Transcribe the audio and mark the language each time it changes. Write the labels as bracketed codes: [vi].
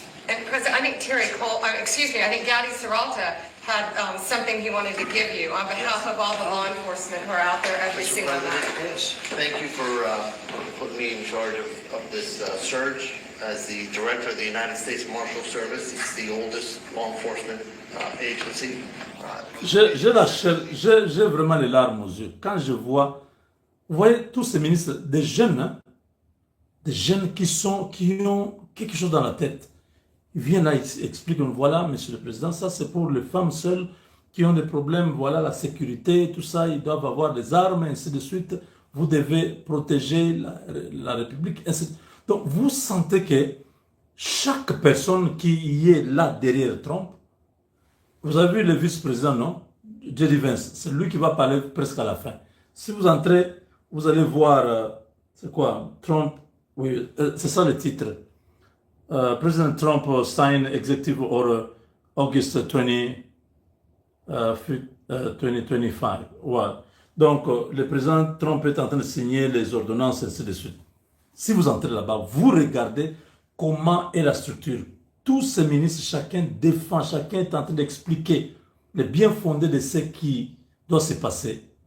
[en] And President, I think I think Gadi Serralta had something he wanted to give you on behalf of all the law enforcement who are out there every single night. Yes. Thank you for putting me in charge of this surge. As the director of the United States Marshal Service, it's the oldest law enforcement agency. [fr] j'ai vraiment les larmes aux yeux. Quand je vois, vous voyez, tous ces ministres, des jeunes, hein, des jeunes qui ont quelque chose dans la tête. Ils viennent là, ils expliquent, voilà, monsieur le président, ça c'est pour les femmes seules qui ont des problèmes, voilà, la sécurité, tout ça, ils doivent avoir des armes, et ainsi de suite. Vous devez protéger la République, ainsi de suite. Donc, vous sentez que chaque personne qui y est là derrière Trump, vous avez vu le vice-président, non? J.D. Vance, c'est lui qui va parler presque à la fin. Si vous entrez, vous allez voir, c'est quoi? Trump, oui, c'est ça le titre. [en] President Trump signed executive order August 2025. [fr] Ouais. Donc, le président Trump est en train de signer les ordonnances, et ainsi de suite. Si vous entrez là-bas, vous regardez comment est la structure. Tous ces ministres, chacun défend, chacun est en train d'expliquer le bien fondé de ce qui doit se passer.